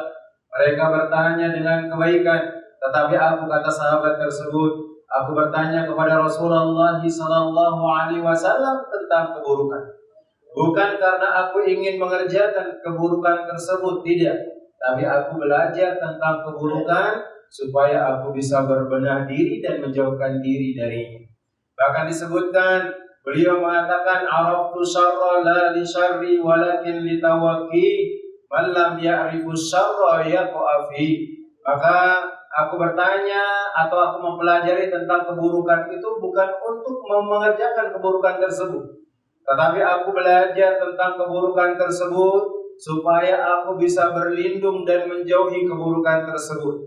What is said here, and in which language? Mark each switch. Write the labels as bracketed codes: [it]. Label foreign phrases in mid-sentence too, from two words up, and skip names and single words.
[id] Mereka bertanya dengan kebaikan, tetapi aku, kata sahabat tersebut, aku bertanya kepada Rasulullah [ar] صلى الله عليه وسلم [id] tentang keburukan. Bukan karena aku ingin mengerjakan keburukan tersebut, tidak, tapi aku belajar tentang keburukan supaya aku bisa berbenah diri dan menjauhkan diri darinya. Bahkan disebutkan beliau mengatakan [ar] عرفت الشر لا للشر ولكن لتوقي من لم يعرف الشر يقع في. [id] Maka aku bertanya atau aku mempelajari tentang keburukan itu bukan untuk mengerjakan keburukan tersebut, tetapi aku belajar tentang keburukan tersebut supaya aku bisa berlindung dan menjauhi keburukan tersebut.